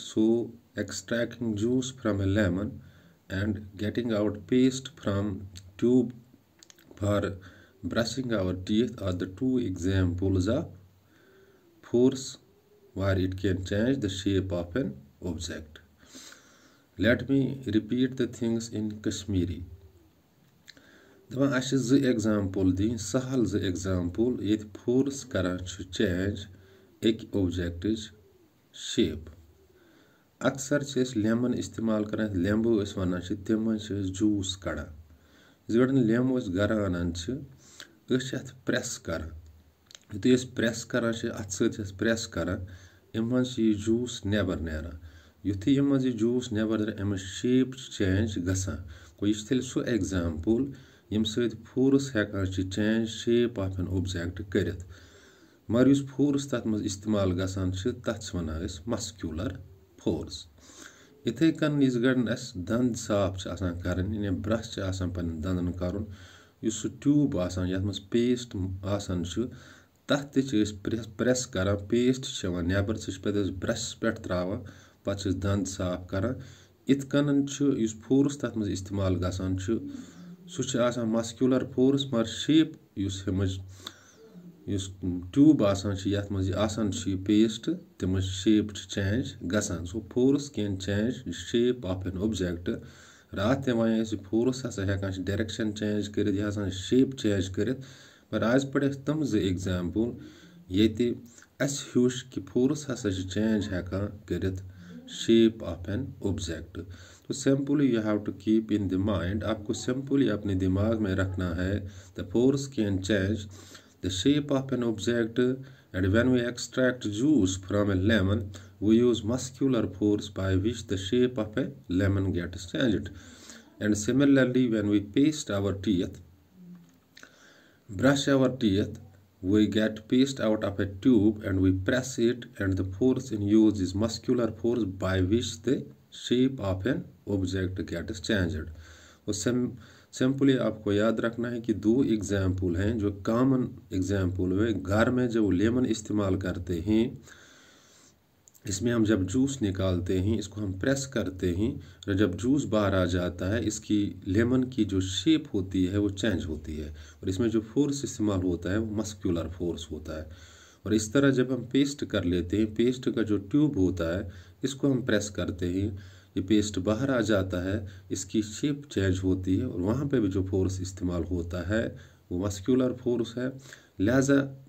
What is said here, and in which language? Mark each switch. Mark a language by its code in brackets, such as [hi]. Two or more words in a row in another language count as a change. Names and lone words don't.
[en] So extracting juice from a lemon and getting out paste from tube for brushing our teeth are the two examples of force where it can change the shape of an object. Let me repeat the things in Kashmiri. [ks] दपान अस एग्जाम्पल दिन सहल एग्जाम्पल ये फोर्स करान चेंज एक ऑब्जेक्ट शेप अक्सर लेमन इस्तेमाल करान लेम्बो वन तम जूस कड़ान इस लेम्ब गर अनान अत प्रेस करान युतु प्रेस करान अत सत प्रेस करान अम जूस नेबर नेरान युथु अम जूस नेबर नेरान अम [en] shape change [ks] गसान गो यह तेल सो एग्जाम्पल यम सत फोर्स हेकान [en] change shape of an object [ks] करित मगर उस फोर्स तथ मज इस्तेमाल गसान तथ वनान [en] muscular force [ks] इथे कन इस गड़न अस दंद साफ करन या ब्रश पन दंदन करन उस ट्यूब यथ मज पेस्ट आसान तथ प्रेस करान पेस्ट नेबर सह पे ब्रश पे त्रावान पे दंद साफ करान इत कन फोर्स तथ मज इस्तेमाल गसान सह [en] muscular force [ks] मगर शेप ट्यूब यथ मज पेस्ट तम [en] shape change [ks] गसान [en] so force can change shape of an object [ks] रात वन फोर्स हसा हेकान डायरेक्शन चेंज कर [en] shape change [ks] कर पर आज पढ़े तम एग्जाम्पल ये अस हूश कि फोर्स हसा चेंज हेकान कर शेप [en] of an object so simply you have to keep in the mind [hi] आपको सिंपली अपने दिमाग में रखना है [en] the force can change the shape of an object and when we extract juice from a lemon we use muscular force by which the shape of a lemon gets changed and similarly when we paste our teeth brush our teeth we get paste out of a tube and we press it and the force in use is muscular force by which the shape of an object gets changed [hi] और सिंपली आपको याद रखना है कि दो एग्जाम्पल हैं जो कॉमन एग्जाम्पल है घर में जब लेमन इस्तेमाल करते हैं इसमें हम जब जूस निकालते हैं इसको हम प्रेस करते हैं और जब जूस बाहर आ जाता है इसकी लेमन की जो शेप होती है वो चेंज होती है और इसमें जो फोर्स इस्तेमाल होता है वो [en] muscular force [hi] होता है और इस तरह जब हम पेस्ट कर लेते हैं पेस्ट का जो ट्यूब होता है इसको हम प्रेस करते हैं ये पेस्ट बाहर आ जाता है इसकी [en] shape change [hi] होती है और वहाँ पे भी जो फोर्स इस्तेमाल होता है वो [en] muscular force [hi] है लिहाजा